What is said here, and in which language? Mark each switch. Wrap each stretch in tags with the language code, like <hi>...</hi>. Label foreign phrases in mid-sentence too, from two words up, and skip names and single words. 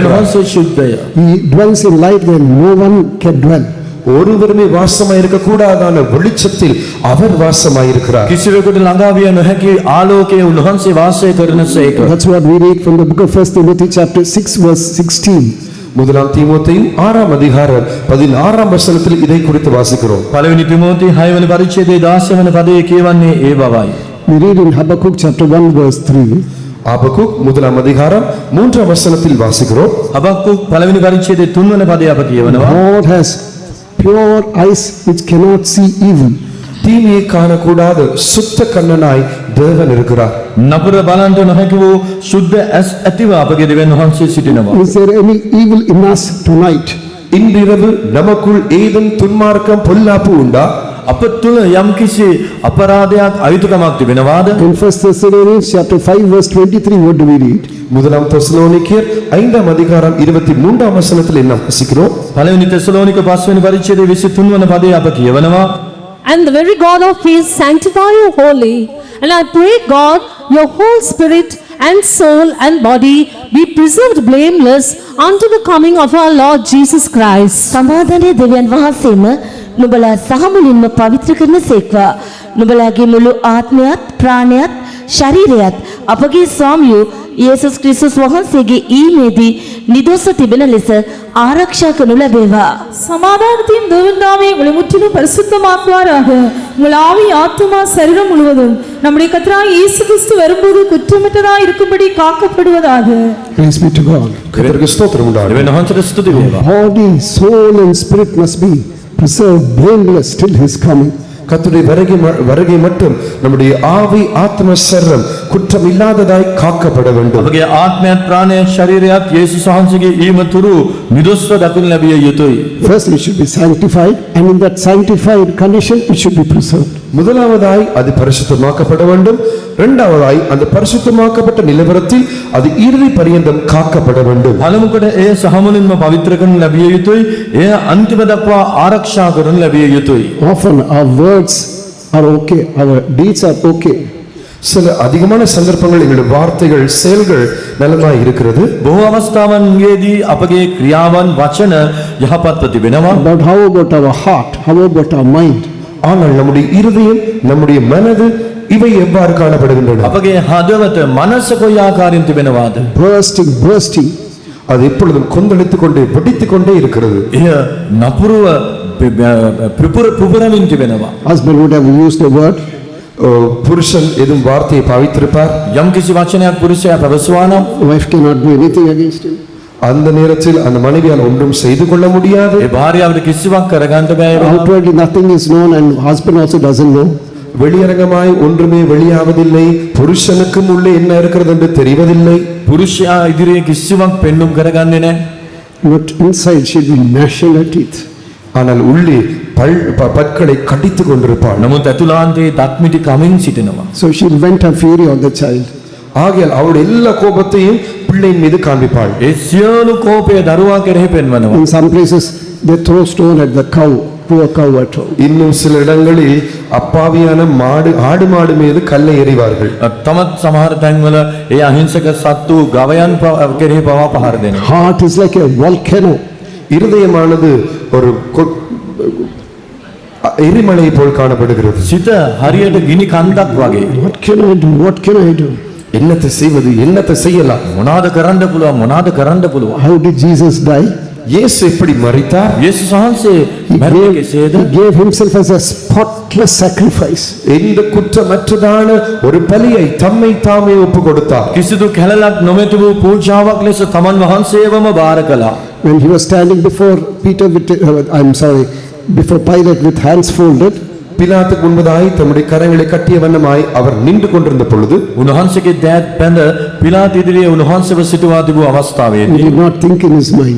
<ta>இருக்கிறார்.</ta> <si>වහන්සේ ශුද්ධය.</si> <en>He dwells in light where no one can dwell.</en> <ta>ஒருவருமே வாசமாய் இருக்க கூடாதான வெளிச்சத்தில் அவர் வாசமாய் இருக்கிறார்.</ta> <si>කිසිවෙකුට ළඟා විය නොහැකි ආලෝකයේ උන්වහන්සේ වාසය කරනසේක.</si> <en>That's what we read from the book of 1 Timothy chapter 6 verse 16.</en> <ta>முதலாம் தீமோத்தேயு 6ஆம் அதிகாரம் 16ஆம் வசனத்தில் இதை குறித்து வாசிக்கிறோம்.</ta> <si>පළවෙනි තිමෝති 6 වෙනි පරිච්ඡේදයේ 16 වෙනි පදයේ කියවන්නේ ඒ බවයි.</si> <en>We read in Habakkuk chapter 1 verse 3.</en> <ta>ஆபகுக் முதலாம் அதிகாரம் 3ஆம் வசனத்தில் வாசிக்கிறோம்.</ta> <si>හබක්කුක් පළවෙනි පරිච්ඡේදයේ 3 වෙනි පදයේ අප කියවනවා.</si> <en>God has pure eyes which cannot see evil.</en> <ta>தீமையை காணக்கூடாத சுத்த கண்ணனாய் தேவன் இருக்கிறார்.</ta> <si>නපුර බලන්ට නොහැකි වූ සුද්ධ ඇස් ඇතිව අපගේ දෙවියන් වහන්සේ සිටිනවා.</si> <en>Is there any evil in us tonight?</en> <ta>இன்றிரவு நமக்குள் ஏதும் துன்மார்க்கம் பொல்லாப்பு உண்டா?</ta> <si>අප තුළ යම්කිසි අපරාධයක් අයුතුකමක් තිබෙනවාද?</si> <en>In 1 Thessalonians chapter 5 verse 23 what do we read?</en> <ta>முதலாம் தெசலோனிக்கேயர் 5ஆம் அதிகாரம் 23ஆம் வசனத்தில் என்ன வாசிக்கிறோம்?</ta> <si>පළවෙනි තෙසලෝනික 5 වෙනි පරිච්ඡේදයේ 23 වෙනි පදයේ අප කියවනවා.</si> <en>And the very God of peace sanctify you wholly. And I pray God, your whole spirit and soul and body be preserved blameless unto the coming of our Lord Jesus Christ.</en> <si>සමාධනයේ දෙවියන් වහන්සේම නුඹලා සහමුලින්ම පවිත්‍ර කරන සේක්වා. නුඹලාගේ මුළු ආත්මයත් ප්‍රාණයත් ශරීරයත් අපගේ ස්වාමියෝ යේසුස් ක්‍රිස්තුස් වහන්සේගේ ඊමේදී නිදොස්ව තිබෙන ලෙස ආරක්ෂා කරනු ලැබේවා.</si> <ta>சமாதானத்தையும் தேவன் தாமே உங்களை முற்றிலும் பரிசுத்தமாக்குவாராக. உங்கள் ஆவி ஆத்துமா சரீரம் முழுவதும் நம்முடைய கர்த்தராகிய இயேசு கிறிஸ்து வரும்போது குற்றமற்றதாய் இருக்கும்படி காக்கப்படுவதாக.</ta> <en>Praise be to God.</en> <ta>கர்த்தருக்கு ஸ்தோத்திரம் உண்டாகட்டும்.</ta> <si>දෙවියන් වහන්සේට ස්තුති වේවා.</si> <en>Body, soul and spirit must be preserved blameless till his coming.</en> <ta>கர்த்தருடைய வருகை மட்டும் நம்முடைய ஆவி ஆத்ம சரீரம் குற்றம் இல்லாததாய் காக்கப்பட வேண்டும்.</ta> <si>අපගේ ආත්මයත් ප්‍රාණයත් ශරීරයත් යේසුස් වහන්සේගේ ඊම තුරු නිදොස්ව දකින්න ලැබිය යුතුයි.</si> <en>First, it should be sanctified, and in that sanctified condition, it should be preserved.</en> <ta>முதலாவதாய் அது பரிசுத்தமாக்கப்பட வேண்டும். இரண்டாவதாய் அந்த பரிசுத்தமாக்கப்பட்ட நிலவரத்தில் அது இறுதி பரியந்தம் காக்கப்பட வேண்டும்.</ta> <si>පළමුකොට එය සහමුලින්ම පවිත්‍ර කරනු ලැබිය යුතුයි. එය අන්තිම දක්වා ආරක්ෂා කරනු ලැබිය යුතුයි.</si> <en>Often our words are okay, our deeds are okay.</en> <ta>சில அதிகமான சந்தர்ப்பங்கள் எங்களுடைய வார்த்தைகள் செயல்கள் நலமாய் இருக்கிறது.</ta> <si>බොහෝ අවස්ථාවන්ගෙදී අපගේ ක්‍රියාවන් වචන යහපත්ව තිබෙනවා.</si> <en>But how about our heart? How about our mind?</en> <ta>ஆனால் நம்முடைய இருதயம் நம்முடைய மனது இவை எவ்வாறு காணப்படுகின்றன?</ta> <si>අපගේ හදවත මනස කොයි ආකාරයෙන් තිබෙනවාද?</si> <en>Bursting.</en> <ta>அது எப்பொழுதும் கொந்தளித்துக் கொண்டே வெடித்துக் கொண்டே இருக்கிறது.</ta> <si>එය නපුරුව පුපුරමින් තිබෙනවා.</si> <en>Husband would have used the word.</en> <ta>புருஷன் எதுவும் வார்த்தையை பாவித்திருப்பார்.</ta> <si>යම් කිසි වචනයක් පුරුෂයා පැවසුවා නම්</si> <en>Wife cannot do anything against him.</en> <ta>அந்த நேரத்தில் அந்த மனைவியால் ஒன்றும் செய்து கொள்ள முடியாது.</ta> <si>ඒ භාර්යාවට කිසිවක් කරගන්න බෑ.</si> <en>Outwardly nothing is known, and husband also doesn't know.</en> <ta>வெளியரங்கமாய் ஒன்றுமே வெளியாவதில்லை. புருஷனுக்கும் உள்ளே என்ன இருக்கிறது என்று தெரிவதில்லை.</ta> <si>පුරුෂයා ඉදිරියේ කිසිවක් පෙන්눔 කරගන්නේ නැහැ.</si> <en>But inside she'll be gnashing her teeth.</en> <ta>ஆனால் உள்ளே பற்களை கடித்துக் கொண்டிருப்பாள்.</ta> <si>නමුත් ඇතුළාන්තයේ දත්මිටි කමින් සිටිනවා.</si> <en>So she'll vent her fury on the child.</en> <ta>ஆகையால் அவருடைய எல்லா கோபத்தையும் பிள்ளையின் மீது காண்பிப்பாள்.</ta> <si>ඒ සියලු කෝපය දරුවා කෙරෙහි පෙන්වනවා.</si> <en>In some places they throw stone at the cow, poor cow at home.</en> <ta>இன்னும் சில இடங்களில் அப்பாவியான ஆடு மாடு மீது கல்லை எறிவார்கள்.</ta> <si>තමත් සමහර තැන්වල ඒ අහිංසක සත්තු ගවයන් කෙරෙහි පවා පහර දෙනවා.</si> <en>Heart is like a volcano.</en> <ta>இருதயமானது ஒரு எரிமலை போல் காணப்படுகிறது.</ta> <si>සිත හරියට ගිනි කන්දක් වගේ.</si> <en>What can I do? What can I do?</en> <ta>என்னத்தை செய்வது, என்னத்தை செய்யலாம்?</ta> <si>මොනවාද කරන්න පුළුවන්, මොනවාද කරන්න පුළුවන්?</si> <en>How did Jesus die?</en> <ta>இயேசு எப்படி மரித்தார்?</ta> <si>යේසුස් වහන්සේ මැරුණේ කෙසේද?</si> <en>He gave himself as a spotless sacrifice.</en> <ta>எந்த குற்றமற்றதான ஒரு பலியை தம்மை தாமே ஒப்பு கொடுத்தார்.</ta> <si>කිසිදු කැලලක් නොමැති වූ පූජාවක් ලෙස තමන් වහන්සේවම බාර කළා.</si> <en>When he was standing before before Pilate with hands folded,</en> <ta>பிலாத்துக்கு முன்பதாய் தம்முடைய கரங்களை கட்டிய வண்ணமாய் அவர் நின்று கொண்டிருந்த பொழுது</ta> <si>උන්වහන්සේගේ දෑත් පැඳ පිලාත් ඉදිරියේ උන්වහන්සේව සිටවා තිබූ</si> <en>he</en> <si>අවස්ථාවේදී</si> <en>did not think in his mind.</en>